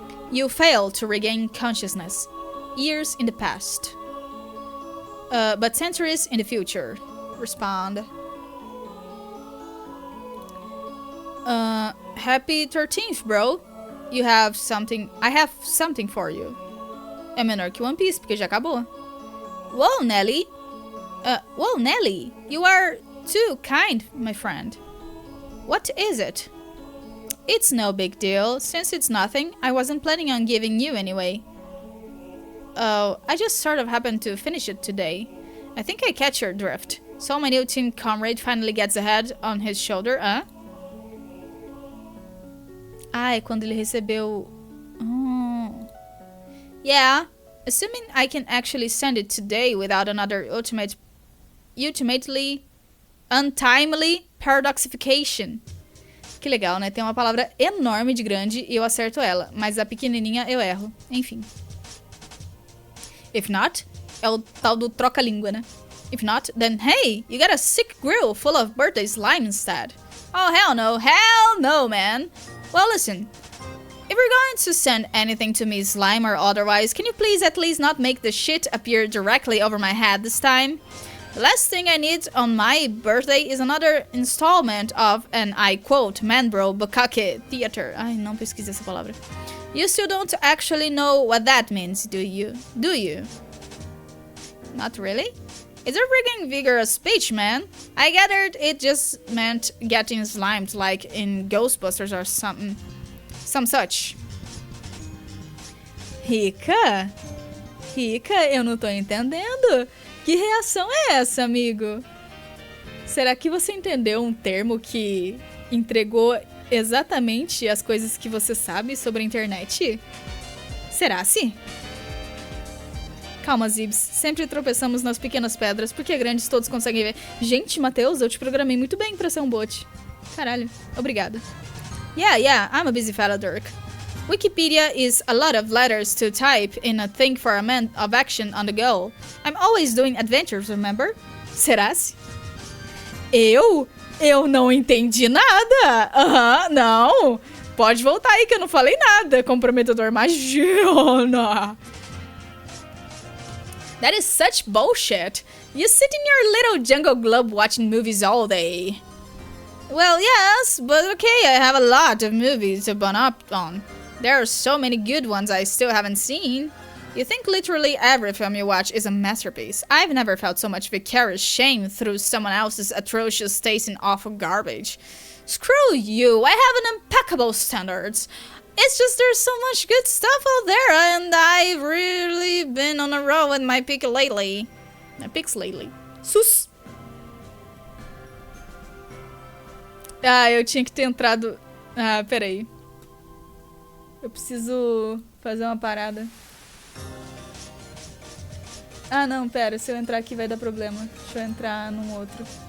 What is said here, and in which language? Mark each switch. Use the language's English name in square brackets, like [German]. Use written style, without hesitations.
[English] You fail to regain consciousness. Years in the past. But centuries in the future. Respond. Happy 13th, bro. You have something. I have something for you. [Portuguese] É menor que One Piece, porque já acabou. [English] Whoa, Nelly. Whoa, Nelly. You are too kind, my friend. What is it? It's no big deal. Since it's nothing, I wasn't planning on giving you anyway. Oh, I just sort of happened to finish it today. I think I catch your drift. So my new team comrade finally gets a head on his shoulder, huh? [Portuguese] Ah, é quando ele recebeu... [English] Oh. Yeah, assuming I can actually send it today without another ultimately untimely paradoxification. [Portuguese] Que legal, né? Tem uma palavra enorme de grande e eu acerto ela, mas a pequenininha eu erro. Enfim. [English] If not, [Portuguese] é o tal do troca-língua, né? [English] If not, then hey, you got a sick grill full of birthday slime instead. Oh, hell no, man. Well, listen. If you're going to send anything to me, slime or otherwise, can you please at least not make the shit appear directly over my head this time? The last thing I need on my birthday is another installment of, and I quote, man bro, bukkake theater. [Portuguese] Ai, não pesquisei essa palavra. [English] You still don't actually know what that means, do you? Do you? Not really? It's a freaking vigorous speech, man. I gathered it just meant getting slimed like in Ghostbusters or something. Some such. [Portuguese] Rica? Rica, eu não tô entendendo. Que reação é essa, amigo? Será que você entendeu um termo que entregou exatamente as coisas que você sabe sobre a internet? Será sim? Calma, Zibs. Sempre tropeçamos nas pequenas pedras, porque grandes todos conseguem ver. Gente, Matheus, eu te programei muito bem pra ser um bot. Caralho, obrigada. [English] Yeah, I'm a busy fella dork. Wikipedia is a lot of letters to type in a thing for a man of action on the go. I'm always doing adventures, remember? [Portuguese] Será-se? Eu não entendi nada. Não. Pode voltar aí que eu não falei nada. Comprometedor, imagina. [English] That is such bullshit. You sit in your little jungle globe watching movies all day. Well, yes, but okay, I have a lot of movies to bun up on. There are so many good ones I still haven't seen. You think literally every film you watch is a masterpiece. I've never felt so much vicarious shame through someone else's atrocious taste in awful garbage. Screw you, I have an impeccable standards. It's just there's so much good stuff out there and I've really been on a roll with my pick lately. My picks lately. Sus! [Portuguese] Ah, eu tinha que ter entrado... Ah, peraí. Eu preciso fazer uma parada. Ah, não, pera. Se eu entrar aqui vai dar problema. Deixa eu entrar num outro.